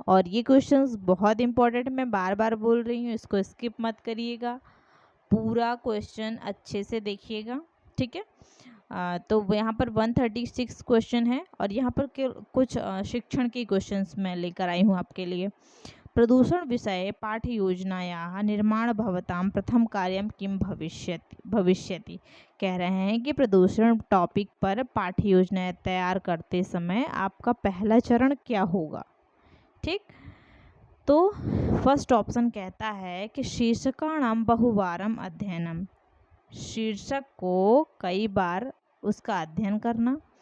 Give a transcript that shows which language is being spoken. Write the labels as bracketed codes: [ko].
[hi] और ये क्वेश्चंस बहुत इंपॉर्टेंट, मैं बार बार बोल रही हूँ, इसको स्किप मत करिएगा, पूरा क्वेश्चन अच्छे से देखिएगा, ठीक है। तो यहाँ पर 136 क्वेश्चन है और यहाँ पर कुछ शिक्षण के क्वेश्चंस मैं लेकर आई हूँ आपके लिए। [sa] प्रदूषण विषय पाठ्य योजनायाः निर्माण भवतां प्रथम कार्यं किं भविष्यति। [hi] कह रहे हैं कि प्रदूषण टॉपिक पर पाठ्य योजना तैयार करते समय आपका पहला चरण क्या होगा, ठीक। तो फर्स्ट ऑप्शन कहता है कि [sa] शीर्षकाणां बहुवारम अध्ययनम, [hi] शीर्षक को कई बार उसका अध्ययन करना।